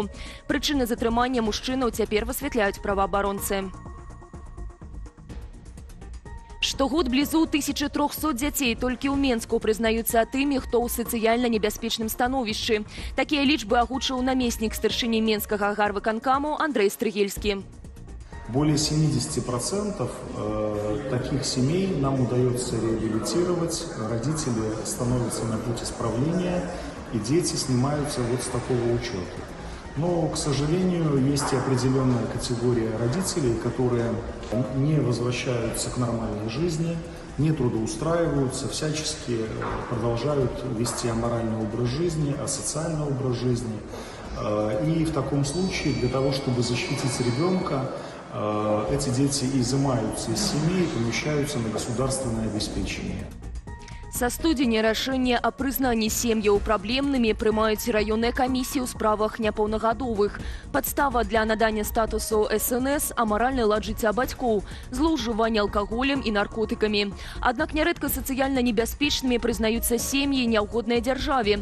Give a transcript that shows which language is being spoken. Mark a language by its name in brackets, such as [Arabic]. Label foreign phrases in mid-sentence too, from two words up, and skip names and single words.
[Belarusian] Прычыны затрымання мужчынаў цяпер высвятляюць праваабаронцы. Штогод блізу 1300 дзяцей толькі ў Менску прызнаюцца тымі, хто ў сацыяльна небяспечным становішчы. Такія лічбы агучыў намеснік старшыні Менскага гарвыканкаму Андрэй Стрыгельскі. [Russian] Более 70% таких семей нам удается реабилитировать, родители становятся на путь исправления, и дети снимаются вот с такого учета. Но, к сожалению, есть и определенная категория родителей, которые не возвращаются к нормальной жизни, не трудоустраиваются, всячески продолжают вести аморальный образ жизни, асоциальный образ жизни. И в таком случае для того, чтобы защитить ребенка, эти дети изымаются из семьи и помещаются на государственное обеспечение. [Belarusian] Са студзеня рашэнне аб прызнанні сем'яў праблемнымі прымаюць раённыя камісіі ў справах няпаўнагадовых. Падстава для надання статусу СНС – амаральны лад жыцця бацькоў, злоўжыванне алкаголем і наркотыкамі. Аднак нярэдка сацыяльна небяспечнымі прызнаюцца сем'і няўгоднай дзяржаве.